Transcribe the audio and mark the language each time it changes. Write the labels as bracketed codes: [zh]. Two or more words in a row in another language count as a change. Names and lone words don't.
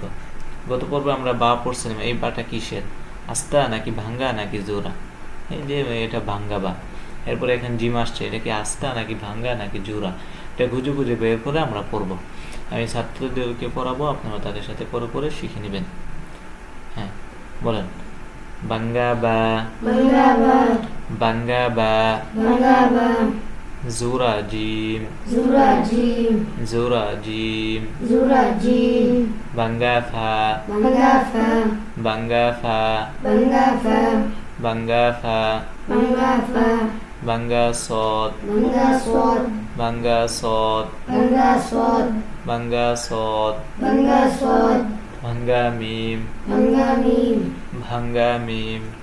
[bn] গত পর্বে আমরা বা পড়ছিলাম, এই বাটা কিসের, আস্তা নাকি ভাঙ্গা নাকি জোড়া? এই যে এটা ভাঙ্গা বা। এরপরে এখানে জিম আসছে, এটা কি আস্তা নাকি ভাঙ্গা নাকি জোড়া? এটা খুঁজে খুঁজে বের করে আমরা পড়ব। আমি ছাত্রদেরকে পড়াবো, আপনারা তাদের সাথে পরে পরে শিখে নেবেন। হ্যাঁ, বলেন। ভাঙ্গা বা, ভাঙ্গা বা, জোড়া জিম, জোড়া জিম, ভাঙ্গা ফা, ভাঙ্গা ফা, ভাঙ্গা ফা, ভাঙ্গা সোয়াদ, ভাঙ্গা সোয়াদ, ভাঙ্গা সোয়াদ, ভাঙ্গা মীম, ভাঙ্গা মীম,